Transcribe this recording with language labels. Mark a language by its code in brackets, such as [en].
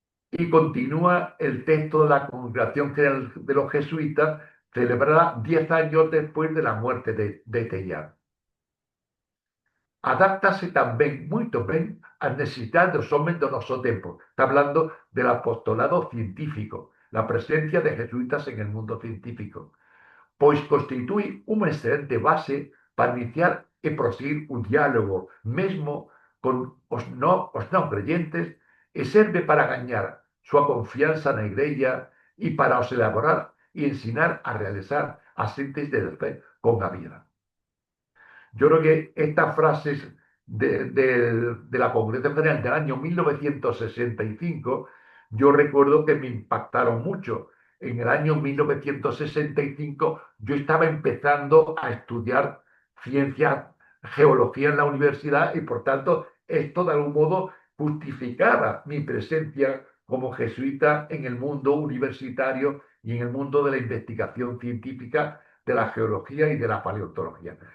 [es] Y continúa el texto de la Congregación General de los Jesuitas, celebrada 10 años después de la muerte de Teilhard. [gl] Adáptase tamén moito ben ás necesidades dos homes do noso tempo. [es] Está hablando del apostolado científico, la presencia de jesuitas en el mundo científico, [gl] pois constitúe unha excelente base para iniciar e proseguir un diálogo mesmo con os non creyentes, e serve para gañar súa confianza na Igrexa e para os elaborar e ensinar a realizar as síntesis de fe con a vida. [es] Yo creo que estas frases de la Congregación General del año 1965, yo recuerdo que me impactaron mucho. En el año 1965 yo estaba empezando a estudiar ciencia, geología en la universidad y por tanto esto de algún modo justificaba mi presencia como jesuita en el mundo universitario y en el mundo de la investigación científica de la geología y de la paleontología.